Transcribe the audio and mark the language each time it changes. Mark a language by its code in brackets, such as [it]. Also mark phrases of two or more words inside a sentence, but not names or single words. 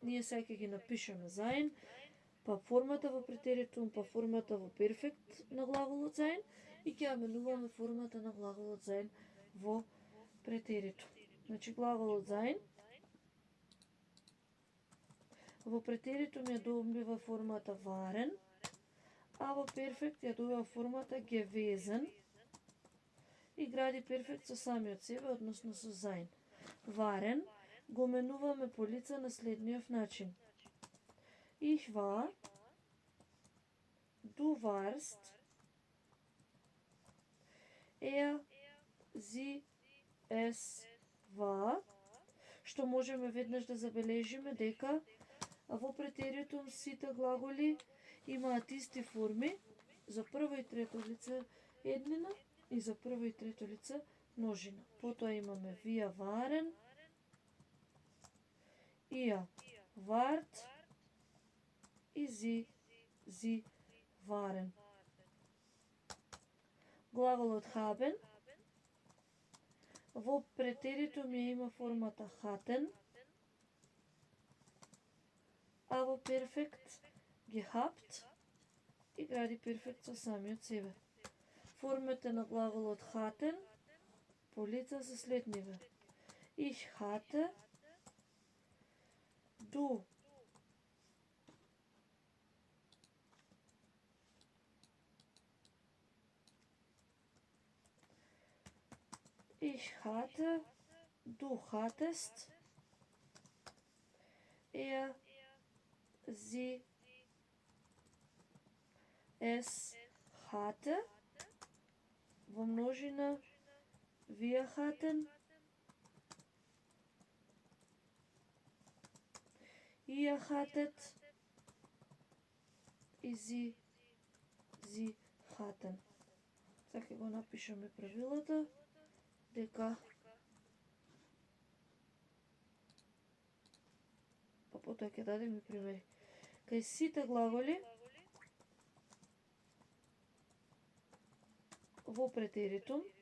[mk] Ние сега ќе ги напишеме sein, па формата во претеритум, па формата во перфект на глаголот sein и ќе ја менуваме формата на глаголот sein во претеритум. Значи глаголот sein во претеритум ја добива формата waren, а во перфект ја добива формата gewesen и гради перфект со самиот себе, односно со sein. Waren го менуваме по лица на следниот начин. [de] Ich war, du warst, sie, es war, [mk] што можеме веднаш да забележиме дека во претеритум сите глаголи имаат исти форми за прво и трето лице еднина и за прво и трето лице множина. Потоа имаме вие waren, [de] ihr wart [mk] и [de] sie waren. [mk] Глаголот haben во претеритум ја има формата hatten, а во перфект gehabt и гради перфект со самиот себе. Формите на глаголот hatten по лица се следниве. [de] Ich hatte, du ich hatte, du hattest, er, sie, es hatte, [mk] во множина [de] wir hatten, ihr hattet [mk] и [de] sie hatten. [mk] Сега го напишеме правилата, дека па потоа ќе дадеме примери. Кај сите глаголи во претеритум